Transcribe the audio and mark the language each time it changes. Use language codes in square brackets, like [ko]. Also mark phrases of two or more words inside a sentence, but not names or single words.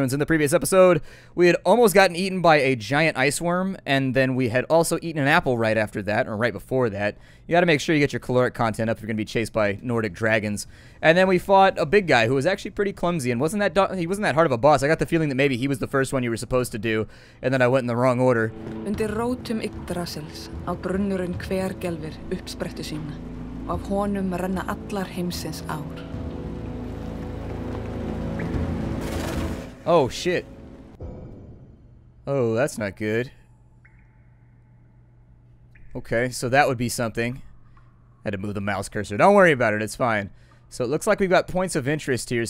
[en] In the previous episode, we had almost gotten eaten by a giant ice worm, and then we had also eaten an apple right after that, or right before that. You gotta make sure you get your caloric content up if you're gonna be chased by Nordic dragons. And then we fought a big guy who was actually pretty clumsy, and he wasn't that hard of a boss. I got the feeling that maybe he was the first one you were supposed to do, and then I went in the wrong order. [is] Undir rótum Yggdrasils á brunnurinn hvergelfir uppsprettu sína. Af honum renna allar heimsins ár. [en] Oh, shit. Oh, that's not good. Okay, so that would be something. I had to move the mouse cursor. Don't worry about it, it's fine. So it looks like we've got points of interest here.